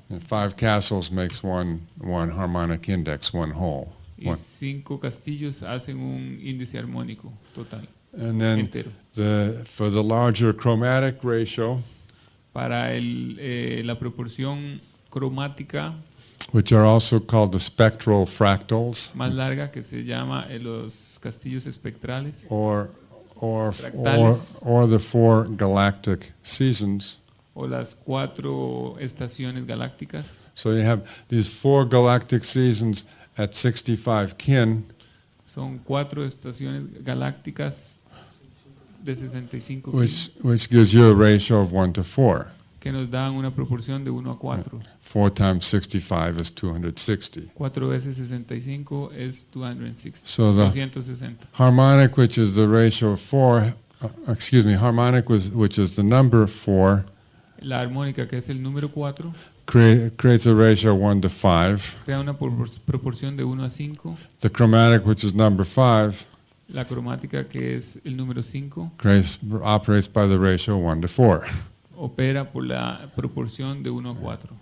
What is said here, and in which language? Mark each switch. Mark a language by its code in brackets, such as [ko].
[en] And 5 castles makes one harmonic index, one whole. [es] Y 5 castillos hacen un índice armónico total, [en] And then [es] entero. [en] for the larger chromatic ratio, [es] Para la proporción cromática [en] which are also called the spectral fractals, [es] más larga, que se llama los castillos espectrales, [en] or [es] Fractales. [en] the 4 galactic seasons. [es] o las 4 estaciones galácticas. [en] So you have these 4 galactic seasons at 65 kin, [es] Son 4 estaciones galácticas de 65 kin, [en] which gives you a ratio of 1 to 4. [es] que nos dan una proporción de 1 a 4. [en] 4 times 65 is 260. [es] 4 veces 65 es 260. [en] So the [es] 260. [en] harmonic, which is the ratio of 4, harmonic which is the number 4, [es] La armónica, que es el número 4, [en] creates a ratio of 1 to 5. [es] crea una proporción de 1 a 5. [en] The chromatic, which is number 5, [es] La cromática, que es el número 5, [en] operates by the ratio 1 to 4. [es] opera por la proporción de 1 a 4.